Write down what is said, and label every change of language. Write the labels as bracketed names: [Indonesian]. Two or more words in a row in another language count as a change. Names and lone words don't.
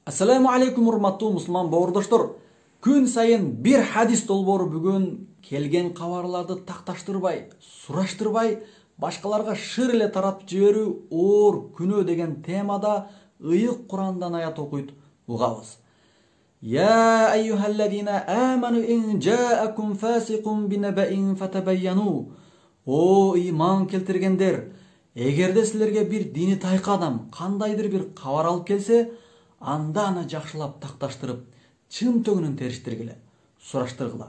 [Arabic] السلام عليكم [Kyrgyz] урматтуу мусулман бауырдаштар. Күн сайын бир хадис долбоору бүгүн келген кабарларды такташтырбай, сураштырбай, башкаларга шыр эле таратып жиберүү оор күнөө деген темада ыйык Курандан аят окуйт, угабыз. [Arabic] يا أيها الذين آمنوا إن جاءكم فاسق بنبإ فتبينوا. [Kyrgyz] О иман келтиргендер, эгерде силерге бир дини тайкы адам кандайдыр бир кабар алып келсе, анда аны жакшылап такташтырып, чын төгүнүн териштиргиле, сураштыргыла.